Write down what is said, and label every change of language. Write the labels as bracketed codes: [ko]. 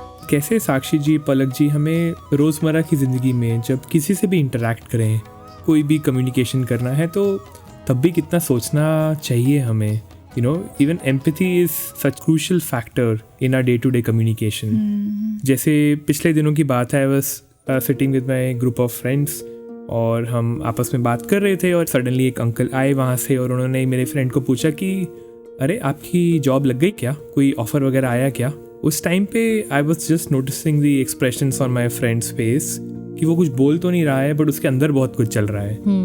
[hi] कैसे साक्षी जी, पलक जी, हमें रोज़मर्रा की ज़िंदगी में जब किसी से भी इंटरेक्ट करें, कोई भी कम्युनिकेशन करना है, तो तब भी कितना सोचना चाहिए हमें. [en] You know, even empathy is such crucial factor in our day-to-day communication. [hi] जैसे पिछले दिनों की बात है, [en] I was sitting with my group of friends [hi] और हम आपस में बात कर रहे थे और सडनली एक अंकल आए वहाँ से और उन्होंने मेरे फ्रेंड को पूछा कि अरे आपकी जॉब लग गई क्या, कोई ऑफ़र वगैरह आया क्या. उस टाइम पे [en] I was just noticing the expressions on my friends face [hi] कि वो कुछ बोल तो नहीं रहा है बट उसके अंदर बहुत कुछ चल रहा है.